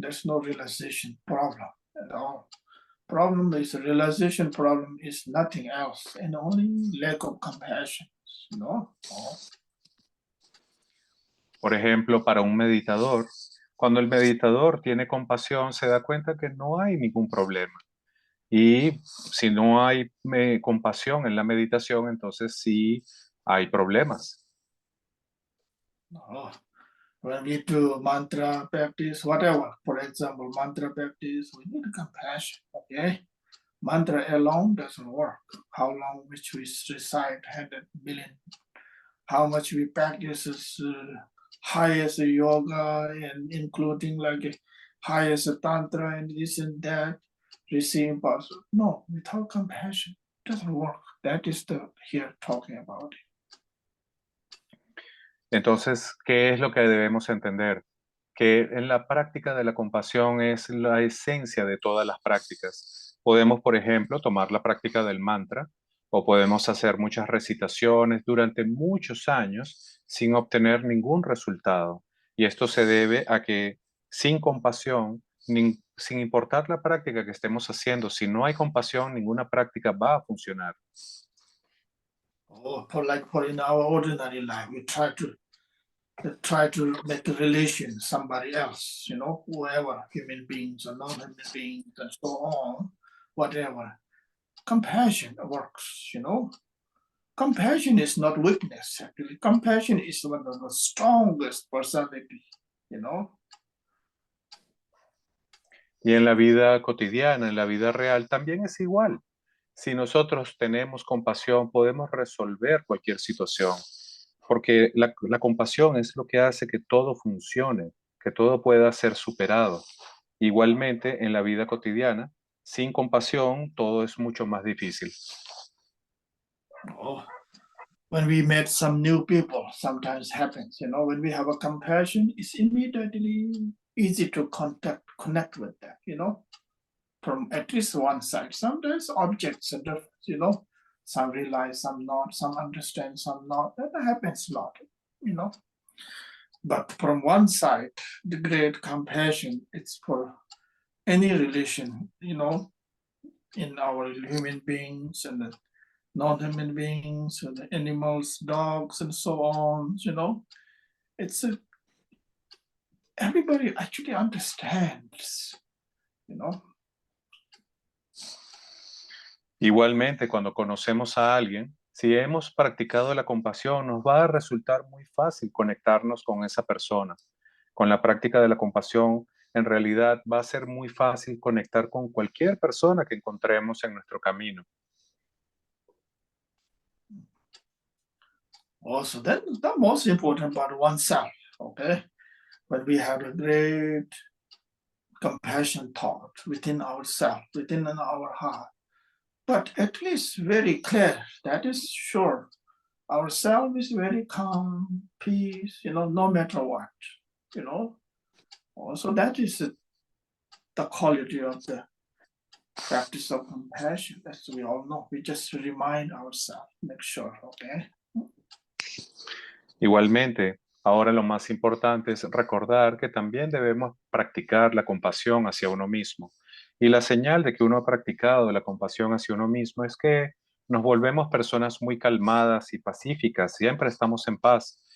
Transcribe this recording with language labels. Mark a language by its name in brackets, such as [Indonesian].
[English] There's no realization problem at all. Problem is realization problem is nothing else and only lack of compassion, you know. Oh, [Spanish] Por ejemplo, para un meditador, cuando el meditador tiene compasión, se da cuenta que no hay ningún problema. Y si no hay compasión en la meditación, entonces sí hay problemas. [English] No. When we do mantra practice, whatever, for example, mantra practice, we need compassion, okay? Mantra alone doesn't work. How long which we recite 100 billion, how much we practice is highest yoga and including like highest tantra and this and that, receive possible. No, without compassion, it doesn't work. That is the here talking about it. [Spanish] Entonces, ¿qué es lo que debemos entender? Que en la práctica de la compasión es la esencia de todas las prácticas. Podemos, por ejemplo, tomar la práctica del mantra o podemos hacer muchas recitaciones durante muchos años sin obtener ningún resultado. Y esto se debe a que sin compasión, sin importar la práctica que estemos haciendo, si no hay compasión, ninguna práctica va a funcionar. [English] Oh, for in our ordinary life, we try to make a relation with somebody else, whoever, human beings or non-human beings, and so on, whatever. Compassion works, Compassion is not weakness, actually. Compassion is one of the strongest personality, [Spanish] Y en la vida cotidiana, en la vida real, también es igual. Si nosotros tenemos compasión, podemos resolver cualquier situación, porque la compasión es lo que hace que todo funcione, que todo pueda ser superado. Igualmente, en la vida cotidiana, sin compasión, todo es mucho más difícil. [English] Oh, when we meet some new people, sometimes happens, when we have a compassion, it's immediately easy to connect with them, from at least one side. Sometimes objects are different, some realize, some not, some understand, some not. That happens a lot. But from one side, the great compassion, it's for any relation, in our human beings and the non-human beings and the animals, dogs, and so on, It's everybody actually understands, [Spanish] Igualmente, cuando conocemos a alguien, si hemos practicado la compasión, nos va a resultar muy fácil conectarnos con esa persona. Con la práctica de la compasión, en realidad va a ser muy fácil conectar con cualquier persona que encontremos en nuestro camino. [English] Also, that's the most important about oneself, okay? When we have a great compassion thought within ourselves, within our heart, but at least very clear, that is sure. Ourself is very calm, peace, no matter what, Also, that is the quality of the practice of compassion, as we all know. We just remind ourselves, make sure, okay? [Spanish] Igualmente, ahora lo más importante es recordar que también debemos practicar la compasión hacia uno mismo. Y la señal de que uno ha practicado la compasión hacia uno mismo es que nos volvemos personas muy calmadas y pacíficas, siempre estamos en paz.